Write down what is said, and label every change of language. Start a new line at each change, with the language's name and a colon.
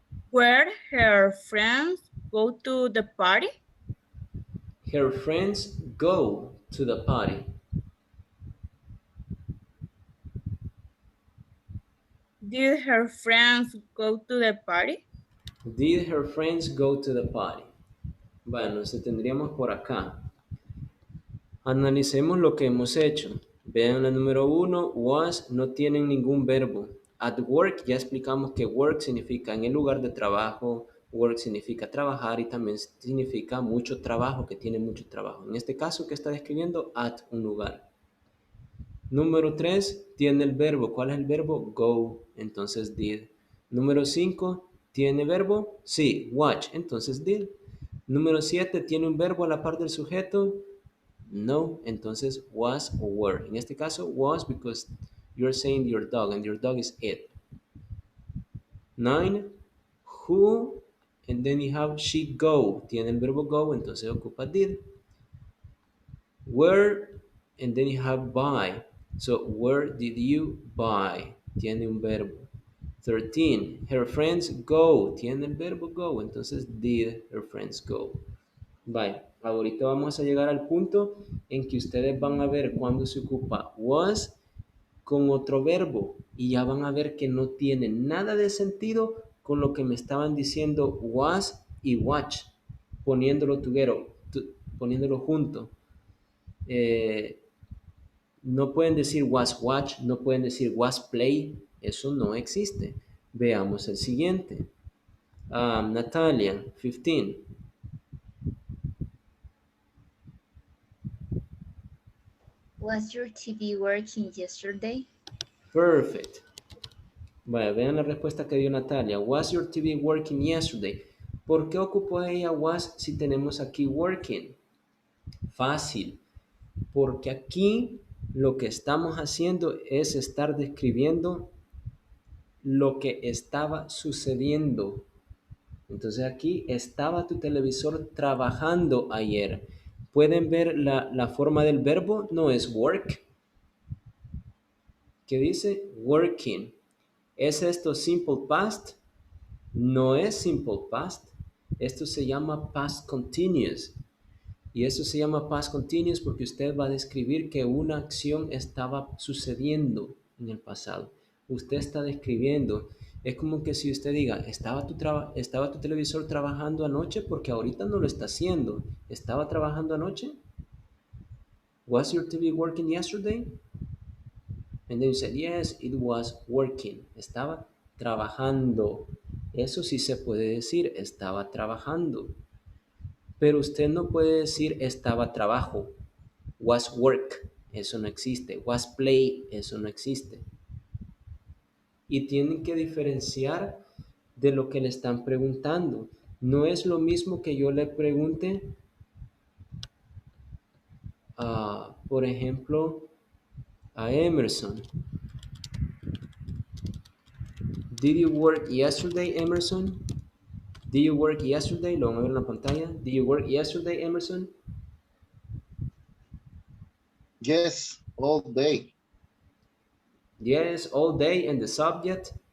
English: Where her friends go to the party? Her friends go to the party. Did her friends go to the party? Did her friends go to the party?
Spanish: Bueno, entonces tendríamos por acá. Analicemos lo que hemos hecho. Vean la número 1, was, no tienen ningún verbo. At work, ya explicamos que work significa en el lugar de trabajo, work significa trabajar y también significa mucho trabajo, que tiene mucho trabajo. En este caso, ¿qué está describiendo? At un lugar. Número 3, tiene el verbo. ¿Cuál es el verbo? Go, entonces did. Número 5, ¿tiene verbo? Sí, watch, entonces did. Número 7, ¿tiene un verbo a la par del sujeto? No, entonces was o were. En este caso,
English: was because you're saying your dog and your dog is it. 9, who, and then you have she go.
Spanish: Tiene el verbo go, entonces ocupa did.
English: Where, and then you have buy. So, where did you buy?
Spanish: Tiene un verbo. 13. Her friends go. Tiene el verbo go. Entonces,
English: did her friends go.
Spanish: Vale. Ahorita vamos a llegar al punto en que ustedes van a ver cuando se ocupa was con otro verbo y ya van a ver que no tiene nada de sentido con lo que me estaban diciendo was y watch, poniéndolo poniéndolo junto. No pueden decir was watch, no pueden decir was play, eso no existe. Veamos el siguiente. Natalia, 15.
English: Was your TV working yesterday? Perfect.
Spanish: Vaya, vean la respuesta que dio Natalia.
English: Was your TV working yesterday?
Spanish: ¿Por qué ocupó ella was si tenemos aquí working? Fácil. Porque aquí lo que estamos haciendo es estar describiendo lo que estaba sucediendo. Entonces aquí estaba tu televisor trabajando ayer. ¿Pueden ver la forma del verbo? No es work. ¿Qué dice? Working. ¿Es esto simple past? No es simple past. Esto se llama past continuous. Y eso se llama past continuous porque usted va a describir que una acción estaba sucediendo en el pasado. Usted está describiendo. Es como que si usted diga, estaba tu televisor trabajando anoche porque ahorita no lo está haciendo. ¿Estaba trabajando anoche?
English: Was your TV working yesterday? And then you said, yes, it was working.
Spanish: Estaba trabajando. Eso sí se puede decir, estaba trabajando. Pero usted no puede decir estaba trabajo. Was work, eso no existe. Was play, eso no existe. Y tienen que diferenciar de lo que le están preguntando. No es lo mismo que yo le pregunte, por ejemplo, a Emerson.
English: Did you work yesterday, Emerson? Did you work yesterday?
Spanish: Lo van a ver en la pantalla.
English: Did you work yesterday, Emerson? Yes, all day. Yes, all day. And the subject?